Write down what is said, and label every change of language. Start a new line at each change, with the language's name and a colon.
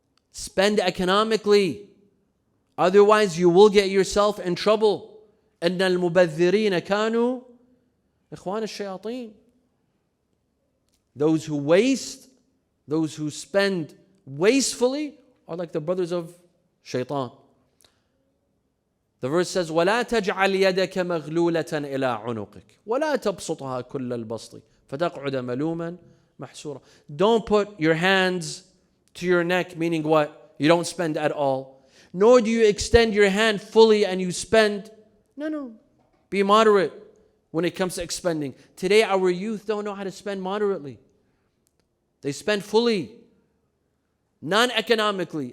English: Spend economically. Otherwise, you will get yourself in trouble.
Arabic: إِنَّ الْمُبَذِّرِينَ كَانُوا إِخْوَانَ الشَّيَاطِينَ.
English: Those who waste, those who spend wastefully are like the brothers of shaitan. The verse says,
Arabic: وَلَا تَجْعَلْ يَدَكَ مَغْلُولَةً إِلَىٰ عُنُقِكَ وَلَا تَبْسُطْهَا كُلَّ الْبَسْطِ فَتَقْعُدَ مَلُومًا مَحْسُورًا.
English: Don't put your hands to your neck, meaning what? You don't spend at all. Nor do you extend your hand fully and you spend. No. Be moderate when it comes to expending. Today, our youth don't know how to spend moderately. They spend fully, non-economically.